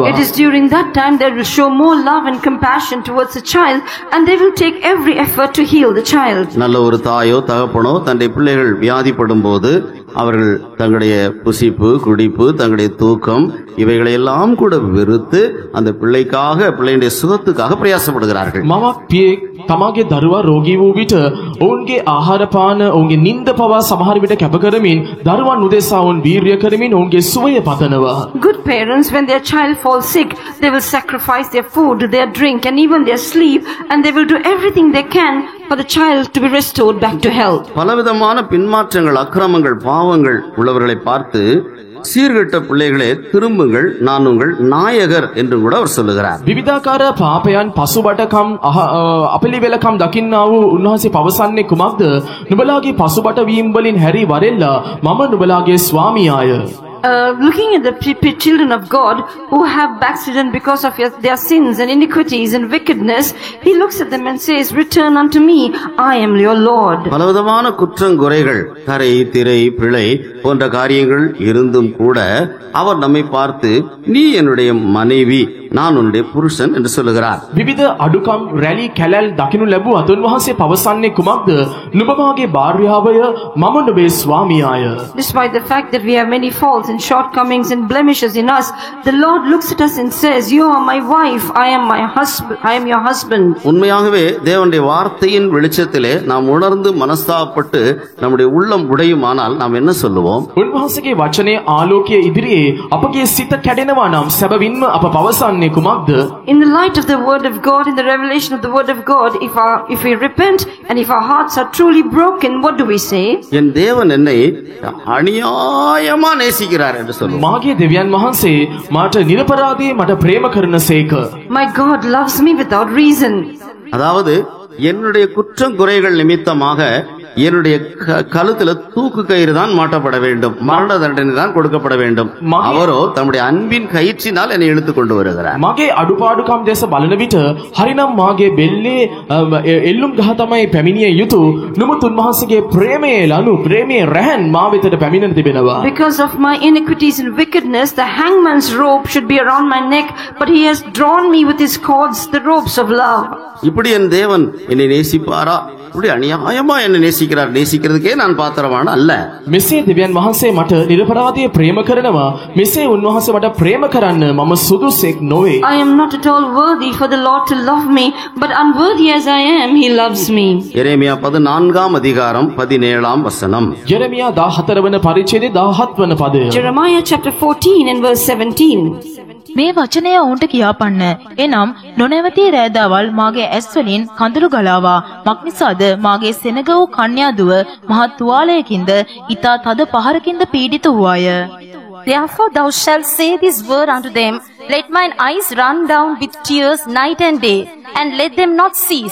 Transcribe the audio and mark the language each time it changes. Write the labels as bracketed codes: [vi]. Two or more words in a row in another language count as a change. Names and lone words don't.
[en] It is during that time they will show more love and compassion towards the child, and they will take every effort to heal the child. [ta] நல்ல ஒரு தாயோ தகப்பனோ தன்னுடைய பிள்ளைகள் வியாதிப்படும் போது அவர்கள் தங்களுடைய புசிப்பு, குடிப்பு, தங்களுடைய தூக்கம் இவைகளையெல்லாம் கூட வெறுத்து அந்த பிள்ளைக்காக, பிள்ளையுடைய சுகத்துக்காக பிரயாசப்படுகிறார்கள். [si] මවක් පියෙක් තමාගේ දරුවා රෝගී වූ විට ඔවුන්ගේ ආහාර පාන, ඔවුන්ගේ නිින්ද පවා සමහර විට කැප කරමින් දරුවන් උදෙසා ඔවුන් වීරිය කරමින් ඔවුන්ගේ සුවය පතනවා. [en] Good parents, when their child falls sick, they will sacrifice their food, their drink, and even their sleep, and they will do everything they can for the child to be restored back to health. [ta] பலவிதமான பின்மாற்றங்கள், அக்கிரமங்கள், பாவங்கள் உள்ளவர்களை பார்த்து சீர்கெட்ட பிள்ளைகளே திரும்புங்கள், நான் உங்கள் நாயகர் என்று கூட அவர் சொல்லுகிறார். [si] විවිධාකාර පාපයන් පසුබටකම් අපිලිවෙලකම් දකින්නා වූ උන්වහන්සේ පවසන්නේ කුමක්ද? නුඹලාගේ පසුබට වීම වලින් හැරි වරෙල්ලා මම නුඹලාගේ ස්වාමියාය. [en] Looking at the children of God who have backslidden because of their sins and iniquities and wickedness, he looks at them and says, return unto me, I am your Lord. [ta] பலவிதமான குற்றங்குறைகள், கரை, திரை, பிழை போன்ற காரியங்கள் இருந்தும் கூட அவர் நம்மை பார்த்து நீ என்னுடைய மனைவி, நான் உன்னுடைய புருஷன் என்று சொல்லுகிறார். [si] විවිධ අඩුකම් රැලි කැලල් දකින්නු ලැබුවත් උන්වහන්සේ පවසන්නේ කුමක්ද? නුඹ මාගේ භාර්යාවය, මම නුඹේ ස්වාමියාය. [en] Despite the fact that we have many faults and shortcomings and blemishes in us, the Lord looks at us and says, you are my wife, I am my husband, I am your husband. [ta] உண்மையாகவே தேவனுடைய வார்த்தையின் வெளிச்சத்திலே நாம் உணர்ந்து மனஸ்தாபப்பட்டு நம்முடைய உள்ளம் உடையுமானால் நாம் என்ன சொல்லுவோம்? [si] උන්වහන්සේගේ වචනේ ආලෝකයේ ඉදිරියේ අපගේ සිත කැඩෙනවා නම් සැබවින්ම අප පවසන්නේ කුමක්ද? [en] In the light of the word of God, in the revelation of the word of God, if we repent and if our hearts are truly broken, what do we say? [ta] என் தேவன் என்னை அநியாயமா நேசிக்கிறார். நேசிக்கிறார் என்று சொல்லுவோம். [si] මාගේ දෙවියන් වහන්සේ මාට නිරපරාධී මට ප්‍රේම කරන සේක. [en] My God loves me without reason. [ta] அதாவது என்னுடைய குற்றம் குறைகள் நிமித்தமாக என்னுடைய கழுத்துல தூக்கு கயிறு தான் மாட்டப்பட வேண்டும், மரண தண்டனை தான் கொடுக்கப்பட வேண்டும். அவரோ தம்முடைய அன்பின் கயிற்றினால் என்னை இழுத்து கொண்டு வருகிறார். [si] මගේ අඩුපාඩුකම් දැස බලන විට හරිනම් මාගේ බෙල්ලේ එල්ලුම් ගහ තමයි පැමිණිය යුතු. නමුත් උන්වහන්සේගේ ප්‍රේමයේ ලනු ප්‍රේමයේ රැහන් මා වෙතට පැමිණෙන තිබෙනවා. [en] Because of my iniquities and wickedness, the hangman's rope should be around my neck, but he has drawn me with his cords, the ropes of love. [ta] இப்படி என் தேவன் என்னை நேசிப்பாரா? இப்படி அநியாயமா என்னை நேசிக்கிறார். நேசிக்கிறதுக்கே நான் பாத்திரமான அல்ல. [si] මෙසේ දෙවියන් වහන්සේ මට නිරපරාධී ප්‍රේම කරනවා. මෙසේ උන්වහන්සේ මට ප්‍රේම කරන්න මම සුදුසෙක් නොවේ. [en] I am not at all worthy for the Lord to love me, but unworthy as I am, he loves me. [ta] எரேமியா 14 அதிகாரம் 17 வசனம். [si] යெරමියා 14 වන පරිච්ඡේදයේ 17 වන පදය. [en] Jeremiah chapter 14 and verse 17. [si] මේ වචනය ඔවුන්ට කියාපන්න. එනම් නොනැවතී රෑදාවල් මාගේ ඇස් වලින් කඳුළු ගලාවා. මක්නිසාද මාගේ සෙනග වූ කන්‍යා දුව මහත් තුවාලයකින්ද ඊතා තද පහරකින්ද පීඩිත වූවාය. [en] Therefore thou shalt say this word unto them, let mine eyes run down with tears night and day, and let them not cease.